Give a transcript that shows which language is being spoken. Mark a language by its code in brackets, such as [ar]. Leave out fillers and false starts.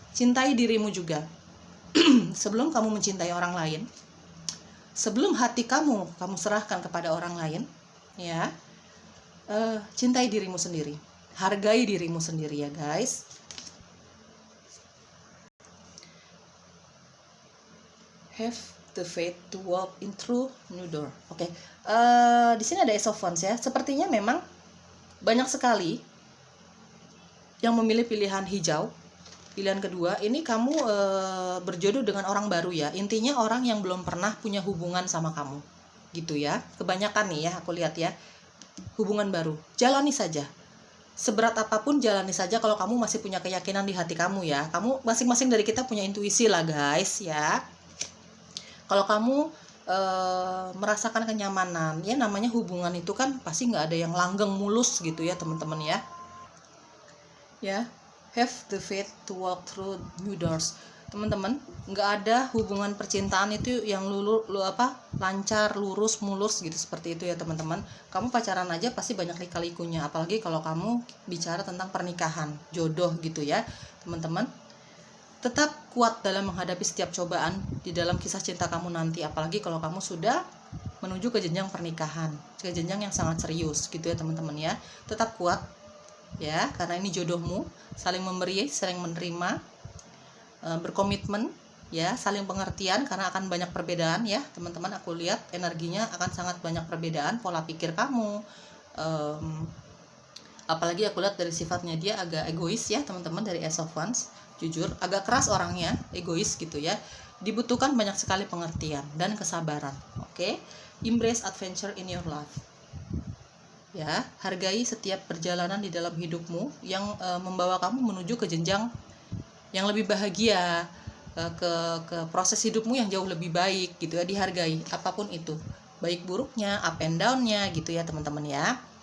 [id] Cintai dirimu juga. Sebelum kamu mencintai orang lain, sebelum hati kamu serahkan kepada orang lain ya, cintai dirimu sendiri, hargai dirimu sendiri ya guys. [en] Have the faith to walk in through new door. [id] Oke. Di sini ada Ace of Wands ya. Sepertinya memang banyak sekali yang memilih pilihan hijau. Pilihan kedua, ini kamu berjodoh dengan orang baru ya. Intinya orang yang belum pernah punya hubungan sama kamu. Gitu ya. Kebanyakan nih ya, aku lihat ya. Hubungan baru. Jalani saja. Seberat apapun jalani saja kalau kamu masih punya keyakinan di hati kamu ya. Kamu masing-masing dari kita punya intuisi lah guys ya. Kalau kamu merasakan kenyamanan, ya namanya hubungan itu kan pasti nggak ada yang langgeng mulus gitu ya teman-teman ya. Ya. [en] Have the faith to walk through new doors. [id] Teman-teman, nggak ada hubungan percintaan itu yang lancar, lurus, mulus gitu, seperti itu ya teman-teman. Kamu pacaran aja pasti banyak lika-likunya, apalagi kalau kamu bicara tentang pernikahan, jodoh gitu ya teman-teman. Tetap kuat dalam menghadapi setiap cobaan di dalam kisah cinta kamu nanti, apalagi kalau kamu sudah menuju ke jenjang pernikahan, ke jenjang yang sangat serius gitu ya teman-teman ya. Tetap kuat ya, karena ini jodohmu, saling memberi, saling menerima, berkomitmen ya, saling pengertian, karena akan banyak perbedaan ya teman-teman. Aku lihat energinya akan sangat banyak perbedaan, pola pikir kamu, apalagi aku lihat dari sifatnya dia agak egois ya teman-teman, dari Ace of Wands. Jujur agak keras orangnya, egois gitu ya. Dibutuhkan banyak sekali pengertian dan kesabaran. Oke. [en] Embrace adventure in your life. [id] Ya, hargai setiap perjalanan di dalam hidupmu yang membawa kamu menuju ke jenjang yang lebih bahagia, ke proses hidupmu yang jauh lebih baik gitu ya. Dihargai apapun itu, baik buruknya, [en] up and down- [id] nya gitu ya teman-teman ya.